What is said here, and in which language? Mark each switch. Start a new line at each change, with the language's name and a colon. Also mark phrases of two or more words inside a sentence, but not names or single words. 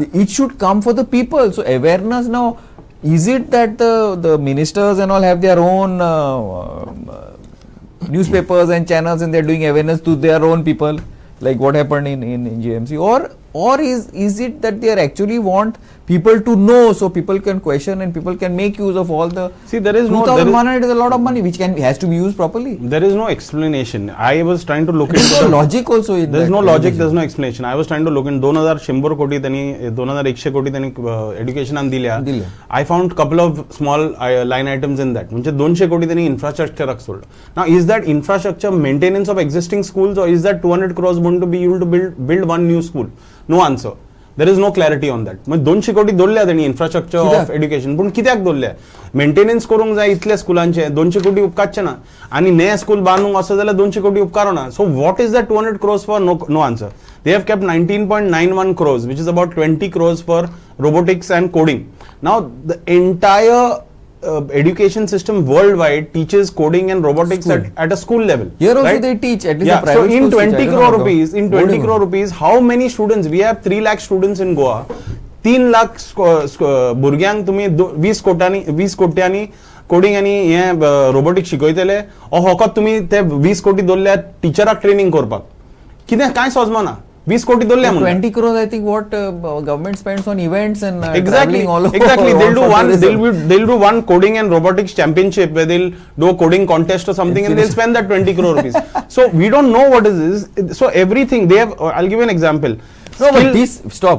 English: It should come for the people. So awareness now, is it that the ministers and all have their own newspapers and channels and they are doing awareness to their own people, like what happened in GMC, or is it that they actually want people to know so people can question and people can make use of all the. See, there is no. 2,100 is a lot of money which has to be used properly. There is no explanation. I was trying to look into the logic also in there is no logic, there is no explanation. I was trying to look in
Konkani: 2,100 कोटी त्यांनी 2,100 कोटी त्यांनी education दिल्या.
English: I found couple of small line items in that.
Marathi: म्हणजे 200 कोटी त्यांनी infrastructure सोडलं.
English: Now is that infrastructure maintenance of existing schools or is that 200 crores going to be able to build one new school? No answer. There is no clarity on that.
Konkani: मग 200 कोटी दोल्ल्या त्यांनी
English: infrastructure of education
Konkani: पण कित्याक दोल्ल्या मेंटेनन्स करूंक जाय इतल्या स्कुलांचे 200 कोटी उपकारचे ना आणि नये स्कूल बांदूंक असो जाल्यार 200 कोटी उपकारो ना
English: so what is that 200 crores for no answer. They have kept 19.91 crores which is about 20 crores for robotics and coding. Now the entire education system worldwide teaches coding and robotics at a school level. Here also right? they teach at least the private so in 20 crore rupees, in 20 crore rupees, how many students? We have 3 lakh students in Goa.
Konkani: 3 lakh भुरग्यांक तुम्ही 20 कोट्यांनी कोडिंग आणि हे रोबोटिक्स शिकयतले फकत तुम्ही ते 20 कोटी दोल्ल्या टीचराक ट्रेनिंग करपाक कितें कांय सोजमना 20 कोटी दोल्ल्या
English: 20 crores I think what government spends on events and exactly all over. Exactly, they'll do one coding and robotics championship where they'll do a coding contest or something and they'll spend that 20 crore rupees. So we don't know what is this. So everything they have. I'll give you an example. No, but this stop.